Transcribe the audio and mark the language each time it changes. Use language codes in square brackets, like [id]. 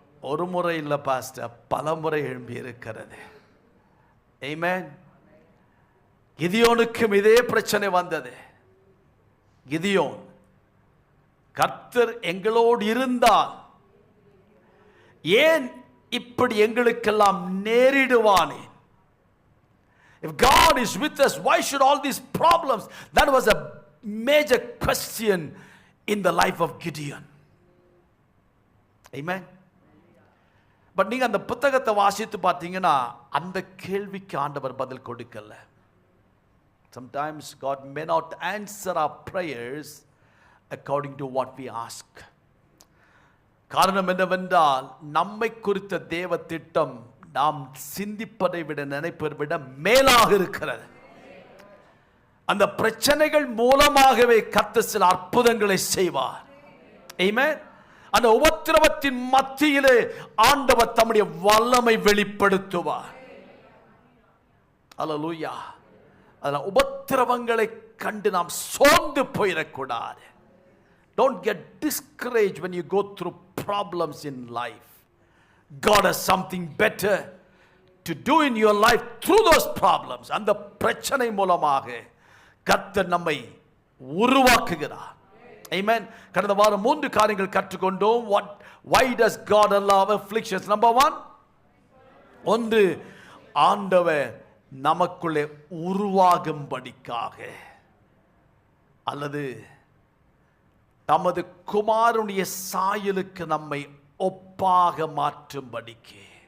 [ta] ஒரு முறை இல்லை பாஸ்டர், பல முறை எழும்பி இருக்கிறது. ஆமென். கிதியோனுக்கும் இதே பிரச்சனை வந்தது. கிதியோன், கர்த்தர் எங்களோடு இருந்தால் ஏன் இப்படி எங்களுக்கெல்லாம் நேரிடுவானே? [en] If God is with us, why should all these problems? That was a major question in the life of Gideon. Amen. [ta] But நீங்க அந்த புத்தகத்தை வாசித்து பார்த்தீங்கன்னா அந்த கேள்விக்கு ஆண்டவர் பதில் கொடுக்கல. [en] Sometimes God may not answer our prayers according to what we ask. [ta] காரணம் என்னவென்றால் நம்மை குறித்த தேவ திட்டம் நாம் சிந்திப்பதை விட நினைப்பதை விட மேலாக இருக்கிறது. அந்த பிரச்சனைகள் மூலமாகவே கர்த்தர் சில அற்புதங்களை செய்வார். ஆமென். அந்த உபத்திரவத்தின் மத்தியிலே ஆண்டவர் தம்முடைய வல்லமை வெளிப்படுத்துவார். அல்லேலூயா. அதனால உபத்திரவங்களை கண்டு நாம் சோர்ந்து போயிடக்கூடாது. [en] Don't get discouraged when you go through problems in life. God has something better to do in your life through those problems. [ta] அந்த பிரச்சனை மூலமாக கர்த்தர் நம்மை உருவாக்குகிறார். Amen. கடந்த வாரம் 3 காரியங்கள் கற்றுக்கொண்டோம். [en] Why does God allow afflictions? Number 1, [ta] ஒன்று, ஆண்டவர் நமக்குள்ளே உருவாகும்படிக்காக, அல்லது தமது குமாரனுடைய சாயலுக்கு நம்மை ஒப்பாக மாற்றும்படிக்கு.